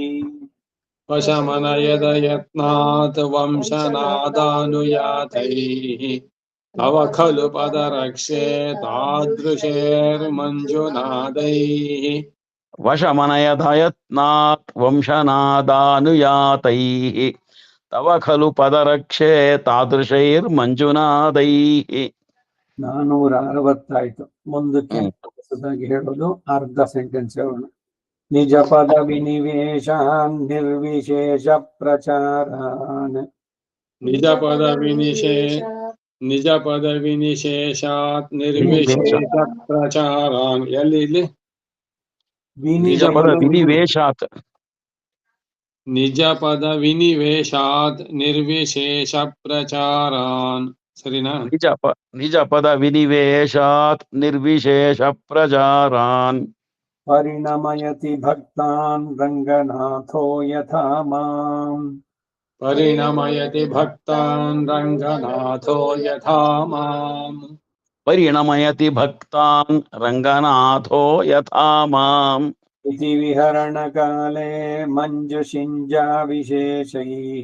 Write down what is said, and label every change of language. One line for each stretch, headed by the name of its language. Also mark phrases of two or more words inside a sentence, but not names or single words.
Sanskrit: वशमनयद यत्नात् वंशनादानुयातैः तव खलु पदरक्षे तादृशैर्मञ्जुनादैः वशमनयधयत्नात् वंशनादानुयातैः तव खलु पदरक्षे तादृशैर्मञ्जुनादैः
Kannada: 460 ಮುಂದಕ್ಕೆ ಹೊಸದಾಗಿ ಹೇಳೋದು ಅರ್ಧ ಸೆಂಟೆನ್ಸ್ ಹೇಳೋಣ
Sanskrit: ನಿಜ ಪದ ವಿನಿವೇಶಾನ್ ನಿರ್ವಿಶೇಷ ಪ್ರಚಾರಾನ್ ನಿಜ ಪದ ವಿನಿಶೇಷಾತ್ ನಿರ್ವಿಶೇಷ ಪ್ರಚಾರಾನ್ ಎಲ್ಲಿ ನಿಜ ಪದ ವಿನಿವೇಶಾತ್ ನಿಜ ಪದ ವಿನಿವೇಶಾತ್ ನಿರ್ವಿಶೇಷ ಪ್ರಚಾರಾನ್ ಸರಿನಾ ನಿಜ ಪದ ವಿನಿವೇಶಾತ್ ನಿರ್ವಿಶೇಷ ಪ್ರಚಾರಾನ್ ಪರಿಣಮಯತಿ ಭಕ್ತಾನ್ ರಂಗನಾಥೋ ಯಥಾ ಮಾಂ ಪರಿಣಮಯತಿ ಭಕ್ತಾನ್ ರಂಗನಾಥೋ ಯಥಾ ಮಾಂ ಪರಿಣಮಯತಿ ಭಕ್ತಾನ್ ರಂಗನಾಥೋ ಯಥಾ ಮಾಂ इति विहरणकाले मञ्जुषिञ्जा विशेषैः